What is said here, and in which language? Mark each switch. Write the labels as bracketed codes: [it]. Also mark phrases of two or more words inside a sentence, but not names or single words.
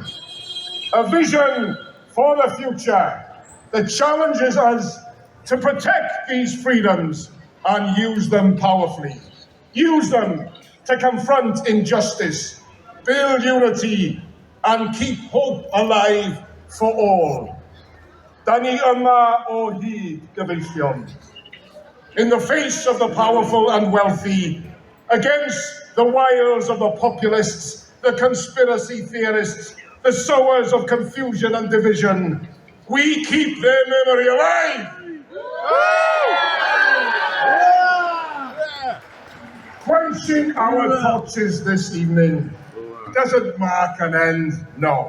[en] A vision for the future that challenges us to protect these freedoms and use them powerfully. Use them to confront injustice, build unity, and keep hope alive for all. [cy] Da ni yma o hyd gyfeillion. [en] In the face of the powerful and wealthy, against the wiles of the populists, the conspiracy theorists, the sowers of confusion and division, we keep their memory alive. Quenching our torches this evening doesn't mark an end, no.